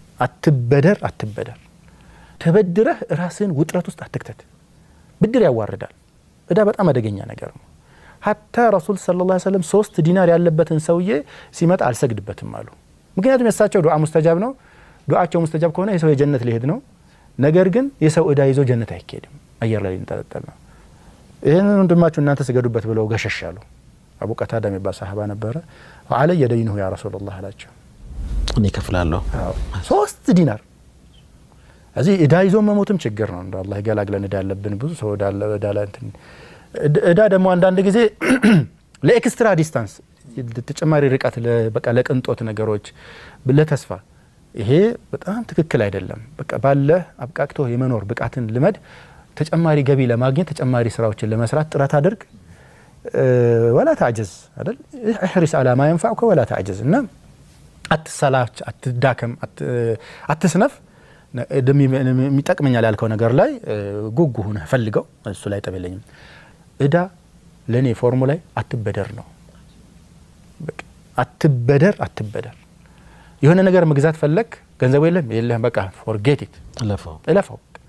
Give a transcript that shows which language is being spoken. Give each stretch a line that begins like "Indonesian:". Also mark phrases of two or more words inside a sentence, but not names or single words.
Amharic: አትበደር ተበድረህ ራስን ውጥረት ውስጥ አትክተት ብድር ያዋርዳል እዳ በጣም አደገኛ ነገር ነው
Arabic: حتى رسول صلى الله عليه وسلم
Amharic: 3 ዲናር ያለበትን ሰውዬ ሲመጣ አልሰግድበትም አሉ ምክንያቱም የሳቸው
Arabic: دعاء مستجاب
Amharic: ነው ዱዓቸው ሙስተጃብ ከሆነ የሰው የጀነት ሊሄድ ነው ነገር ግን የሰው እዳ ይዞ ጀነት አይኬድም አየር ላይ እንጠለጠል ነው ይሄንን ወንድማችሁ እናንተ ሰገዱበት ብለው ገሸሻሉ አቡ ቀታዳ የሚባል ሰሃባ ነበረ
Arabic: وعلى يدينه يا رسول الله
Amharic: አላቸው እኔ ከፍላለሁ 3 ዲናር እዚህ እዳ ይዞ መሞትም ችግር ነው እንደ አላህ ይገላግለን እዳ ያለብን ብዙ ሰው እዳ ላይ እንትን እዳ ደግሞ አንዳንድ ጊዜ
English: ለextra distance
Amharic: ተጨማሪ ርቀት በቃ ለቅንጦት ነገሮች ለተስፋ ይሄ በጣም ትክክል አይደለም በቃ ባለ አብቃቅቶ የመኖር ብቃትን ልመድ ተጨማሪ ገቢ ለማግኘት ተጨማሪ ስራዎችን ለመስራት ጥረት አድርግ
Arabic: ولا تعجز
Amharic: አይደል
Arabic: احرص على ما ينفعك ولا تعجز
Amharic: እና አትሰላች አትዳከም አትስነፍ የሚጠቅመኛል ያልከው ነገር ላይ ጉጉ ሆነ ፈልገው እሱ ላይ ጠበለኝም እዳ ለኔ ፎርሙላ አትበደር ነው በቃ አትበደር የሆነ ነገር መግዛት ፈለክ ገንዘብ የለም በቃ
English: forget it
Amharic: እለፈው